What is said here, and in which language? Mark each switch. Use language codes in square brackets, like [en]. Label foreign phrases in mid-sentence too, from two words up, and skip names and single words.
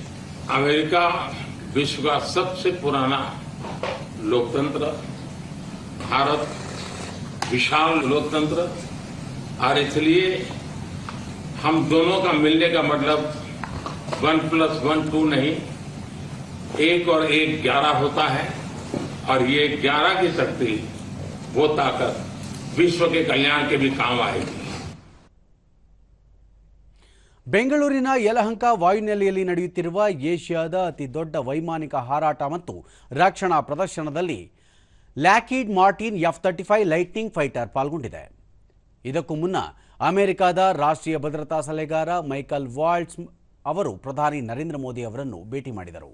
[hi] अमेरिका विश्व का सबसे पुराना लोकतंत्र, भारत विशाल लोकतंत्र, और इसलिए हम दोनों का मिलने का मतलब 1+1 2 नहीं, 1 और 1 11 होता है. और ये 11 की शक्ति, वो ताकत विश्व के कल्याण के भी काम आएगी. [kn] ಬೆಂಗಳೂರಿನ ಯಲಹಂಕ ವಾಯುನೆಲೆಯಲ್ಲಿ ನಡೆಯುತ್ತಿರುವ ಏಷ್ಯಾದ ಅತಿದೊಡ್ಡ ವೈಮಾನಿಕ ಹಾರಾಟ ಮತ್ತು ರಕ್ಷಣಾ ಪ್ರದರ್ಶನದಲ್ಲಿ ಲಾಕ್ಹೀಡ್ ಮಾರ್ಟಿನ್ F-35 ಲೈಟ್ನಿಂಗ್ ಫೈಟರ್ ಪಾಲ್ಗೊಂಡಿದೆ. ಇದಕ್ಕೂ ಮುನ್ನ ಅಮೆರಿಕದ ರಾಷ್ಟ್ರೀಯ ಭದ್ರತಾ ಸಲಹೆಗಾರ ಮೈಕಲ್ ವಾಲ್ಟ್ಸ್ ಅವರು ಪ್ರಧಾನಿ ನರೇಂದ್ರ ಮೋದಿ ಅವರನ್ನು ಭೇಟಿ ಮಾಡಿದರು.